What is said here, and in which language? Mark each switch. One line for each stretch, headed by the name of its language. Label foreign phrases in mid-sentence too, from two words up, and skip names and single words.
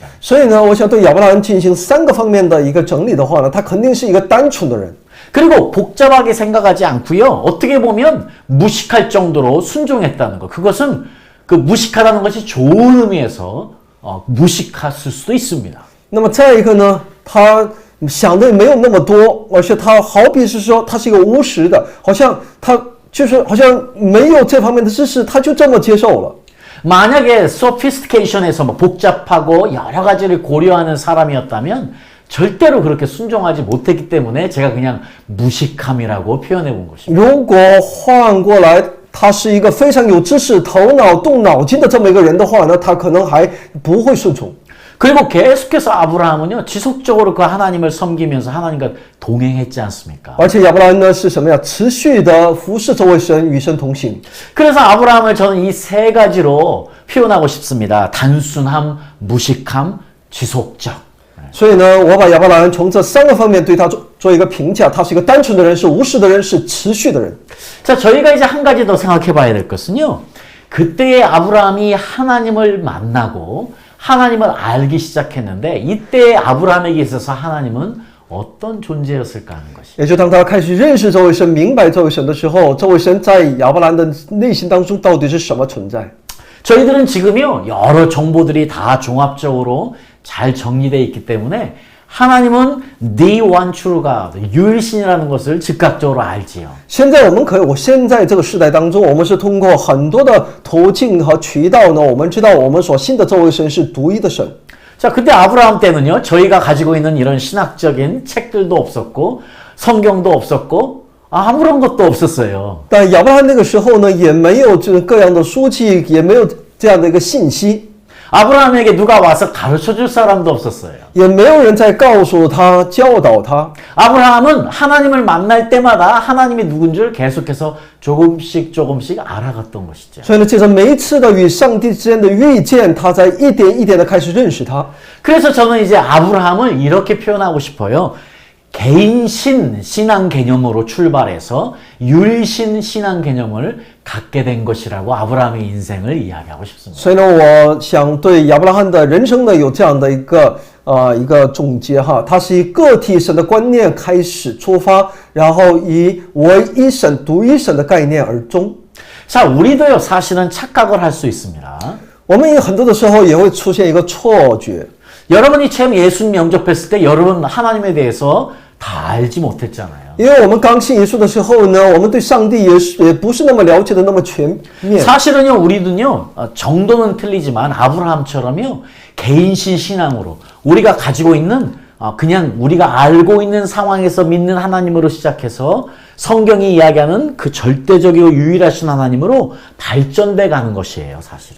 Chinese: 所以呢，我想对亚伯拉罕进行3个方面的一个整理的话呢，他肯定是一个单纯的人。
Korean: 그리고 복잡하게 생각하지 않고요. 어떻게 보면 무식할 정도로 순종했다는 것. 그것은 그 무식하다는 것이 좋은 의미에서 무식했을 수도 있습니다.
Chinese: 那么再一个呢，他想的没有那么多，而且他好比是说他是一个无识的，好像没有这方面的知识，他就这么接受了。
Korean: 만약에 sophistication에서 뭐 복잡하고 여러 가지를 고려하는 사람이었다면 절대로 그렇게 순종하지 못했기 때문에 제가 그냥 무식함이라고 표현해 본 것입니다.
Chinese: 如果换过来，他是一个非常有知识、头脑动脑筋的这么一个人的话呢，他可能还不会顺从。
Korean: 그리고 계속해서 아브라함은요, 지속적으로 그 하나님을 섬기면서 하나님과 동행했지 않습니까?
Chinese: 而且亚伯兰呢是什么呀？持续的服侍这位神，与神同行。
Korean: 그래서 아브라함을 저는 이 세 가지로 표현하고 싶습니다. 단순함, 무식함, 지속적.
Chinese: 所以呢，我把亚伯兰从这3个方面对他做一个评价：他是一个单纯的人，是无视的人，是持续的人。
Korean: 자, 저희가 이제 한 가지 더 생각해 봐야 될 것은요. 그때의 아브라함이 하나님을 만나고 하나님을 알기 시작했는데 이때의 아브라함에게 있어서 하나님은 어떤 존재였을까 하는 것이.
Chinese: 也就当他开始认识这位神、明白这位神的时候，这位神在亚伯兰的内心当中到底是什么存在？
Korean: 저희들은 지금요, 여러 정보들이 다 종합적으로 잘 정리되어 있기 때문에 하나님은
English: the one true God,
Korean: 유일신이라는 것을 즉각적으로 알지요.
Chinese: 现在我现在这个时代当中，我们是通过很多的途径和渠道呢，我们知道我们所信的这位神是独一的神。
Korean: 자, 그때 아브라함 때는요, 저희가 가지고 있는 이런 신학적인 책들도 없었고, 성경도 없었고, 아무런 것도 없었어요.
Chinese: 但亚伯拉罕那个时候呢，也没有这各样的书籍，也没有这样的一个信息，
Korean: 아브라함에게 누가 와서 가르쳐 줄 사람도 없었어요.
Chinese: 也没有人在告诉他、教导他。
Korean: 아브라함은 하나님을 만날 때마다 하나님이 누군 줄 계속해서 조금씩 알아갔던 것이죠.
Chinese: 所以呢，借着每一次的与上帝之间的遇见，他在一点一点的开始认识他。
Korean: 그래서 저는 이제 아브라함을 이렇게 표현하고 싶어요. 개인신 신앙 개념으로 출발해서 율신 신앙 개념을 갖게 된 것이라고 아브라함의 인생을 이야기하고 싶습니다.
Chinese: 所以呢，我想对亚伯拉罕的人生呢有这样的一个总结哈，他是以个体神的观念开始出发，然后以唯一神、独一神的概念而终。
Korean: 자, 우리도요 사실은 착각을 할 수 있습니다.
Chinese: 我们有很多的时候也会出现一个错觉。
Korean: 여러분이 처음 예수님 영접했을 때 여러분 하나님에 대해서 다 알지 못했잖아요.
Chinese: 因为我们刚信耶稣的时候呢，我们对上帝也不是那么了解的那么全面。
Korean: 사실은요 우리도요 정도는 틀리지만 아브라함처럼요 개인신 신앙으로 우리가 가지고 있는 그냥 우리가 알고 있는 상황에서 믿는 하나님으로 시작해서 성경이 이야기하는 그 절대적이고 유일하신 하나님으로 발전돼 가는 것이에요, 사실은.